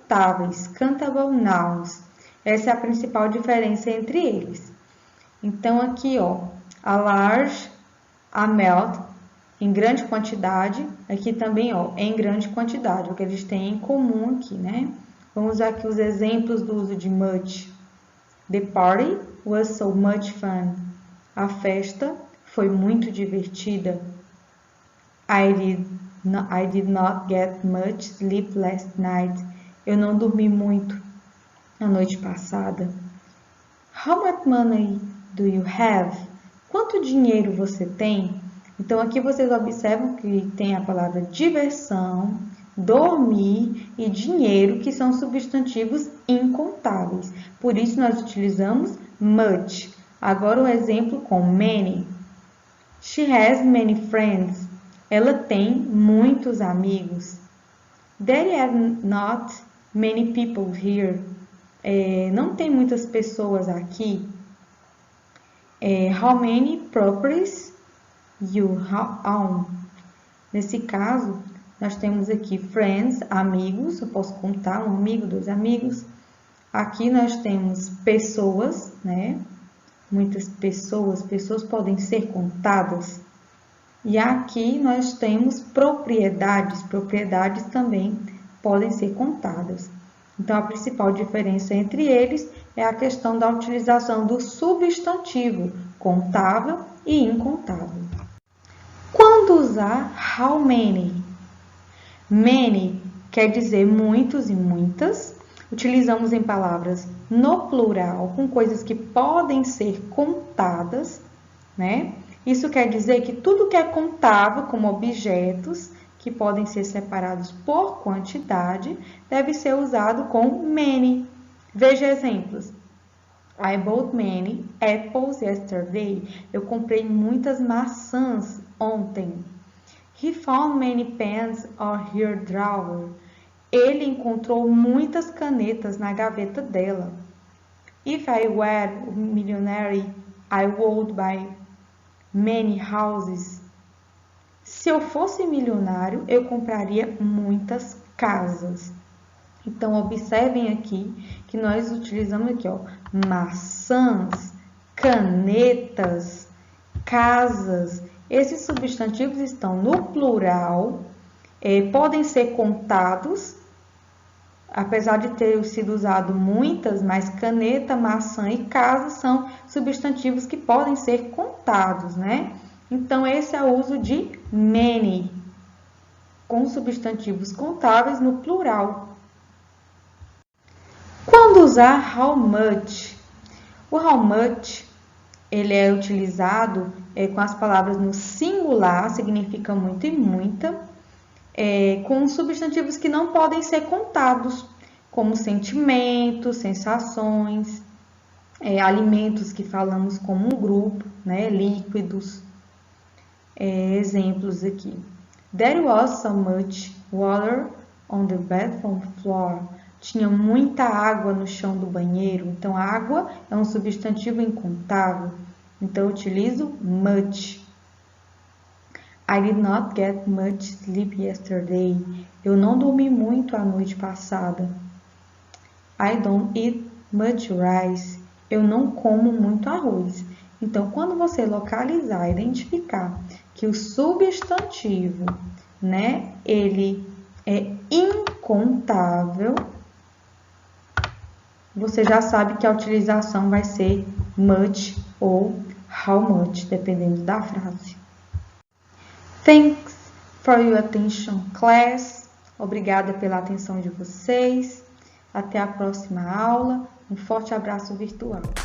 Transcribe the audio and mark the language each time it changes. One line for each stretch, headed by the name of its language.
Portuguese: contáveis, countable nouns. Essa é a principal diferença entre eles. Então, aqui, ó,
English: a large amount,
Portuguese: em grande quantidade. Aqui também, ó, em grande quantidade, o que eles têm em comum aqui, né? Vamos usar aqui os exemplos do uso de much.
English: The party was so much fun.
Portuguese: A festa foi muito divertida.
English: I did not get much sleep last night.
Portuguese: Eu não dormi muito a noite passada.
English: How much money do you have?
Portuguese: Quanto dinheiro você tem? Então, aqui vocês observam que tem a palavra diversão, dormir e dinheiro, que são substantivos incontáveis. Por isso, nós utilizamos much. Agora, o exemplo com many.
English: She has many friends.
Portuguese: Ela tem muitos amigos.
English: There are not many people here.
Portuguese: Não tem muitas pessoas aqui.
English: How many properties you own?
Portuguese: Nesse caso, nós temos aqui friends, amigos. Eu posso contar um amigo, 2 amigos. Aqui nós temos pessoas, né? Muitas pessoas. Pessoas podem ser contadas. E aqui nós temos propriedades. Propriedades também podem ser contadas. Então, a principal diferença entre eles é a questão da utilização do substantivo contável e incontável. Quando usar how many? Many quer dizer muitos e muitas. Utilizamos em palavras no plural, com coisas que podem ser contadas, né? Isso quer dizer que tudo que é contável, como objetos, que podem ser separados por quantidade, deve ser usado com many. Veja exemplos.
English: I bought many apples yesterday.
Portuguese: Eu comprei muitas maçãs ontem.
English: He found many pens on her drawer.
Portuguese: Ele encontrou muitas canetas na gaveta dela.
English: If I were a millionaire, I would buy many houses.
Portuguese: Se eu fosse milionário, eu compraria muitas casas. Então, observem aqui que nós utilizamos aqui, ó, maçãs, canetas, casas. Esses substantivos estão no plural, podem ser contados, apesar de ter sido usado muitas, mas caneta, maçã e casa são substantivos que podem ser contados, né? Então, esse é o uso de many, com substantivos contáveis no plural. Quando usar how much? O how much, ele é utilizado com as palavras no singular, significa muito e muita, com substantivos que não podem ser contados, como sentimentos, sensações, alimentos que falamos como um grupo, né, líquidos. Exemplos aqui.
English: There was so much water on the bathroom floor.
Portuguese: Tinha muita água no chão do banheiro. Então, água é um substantivo incontável. Então, eu utilizo much.
English: I did not get much sleep yesterday.
Portuguese: Eu não dormi muito a noite passada.
English: I don't eat much rice.
Portuguese: Eu não como muito arroz. Então, quando você localizar, identificar que o substantivo, né, ele é incontável, você já sabe que a utilização vai ser much ou how much, dependendo da frase.
English: Thanks for your attention, class.
Portuguese: Obrigada pela atenção de vocês. Até a próxima aula. Um forte abraço virtual.